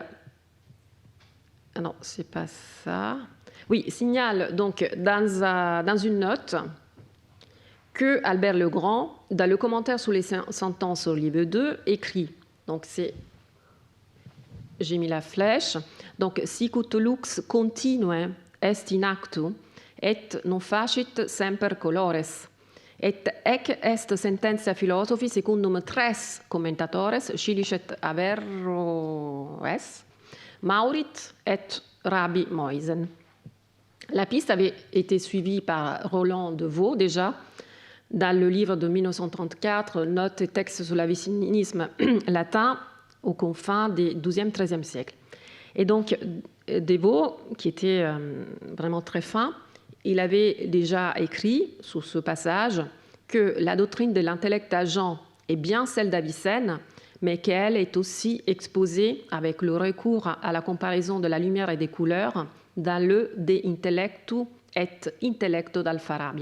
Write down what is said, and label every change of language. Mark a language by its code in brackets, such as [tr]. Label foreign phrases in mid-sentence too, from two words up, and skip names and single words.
[fr] Ah non, c'est pas ça. Oui, signalent donc dans une note que Albert le Grand, dans le commentaire sur les sentences au livre 2, écrit, donc c'est, j'ai mis la flèche, donc [la] sicut lux continue est in actu, et non facit semper colores, et ec est sententia philosophi secundum tres commentatores scilicet Averroes, Maurit et Rabbi Moisen. [fr] La piste avait été suivie par Roland de Vaux déjà, dans le livre de 1934, Notes et textes sur l'avicinisme latin aux confins des XIIe, XIIIe siècles. Et donc, de Vaux, qui était vraiment très fin, il avait déjà écrit sur ce passage que la doctrine de l'intellect agent est bien celle d'Avicenne, mais qu'elle est aussi exposée avec le recours à la comparaison de la lumière et des couleurs dans le De intellectu et intellecto d'Alfarabi.